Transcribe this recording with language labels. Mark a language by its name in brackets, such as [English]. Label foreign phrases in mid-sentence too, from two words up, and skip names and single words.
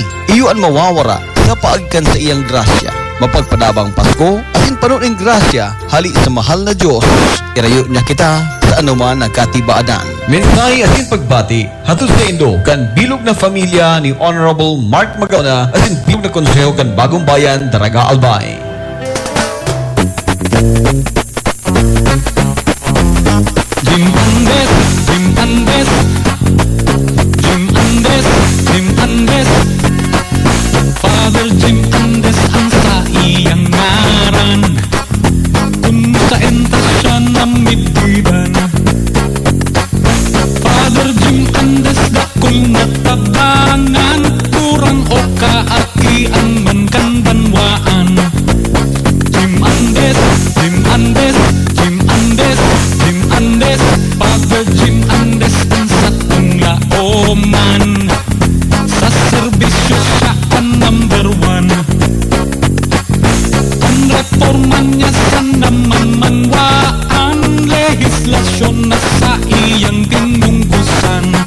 [Bikol] Iyuan mawawara sa paagkan sa iyang grasya. Mapagpadabang Pasko asin panuning grasya hali sa mahal na Diyos. Irayo niya kita sa anuman na katibaadan. Mensahe asin pagbati hatod sa Indo kan bilog na familia ni Honorable Mark Magauna asin bilog na konseho kan Bagong Bayan, Daraga Albay. Jim Andes, Jim Andes, Jim Andes, Jim Andes, Father Jim Andes ang sa iyang ngaran. Kung sa enta siya namibidan, Father Jim Andes dakol na tabangan, kurang o kaakian man kan banwaan. Jim Andes, Jim Andes, Jim Andes, Jim Andes, Father Jim Andes ang sa tunglaoman. Sa serbisyo siya ang [English] number one. [Bikol] Ang reforma niya sa naman-manwaan, legislasyon na sa iyang pinungkusan.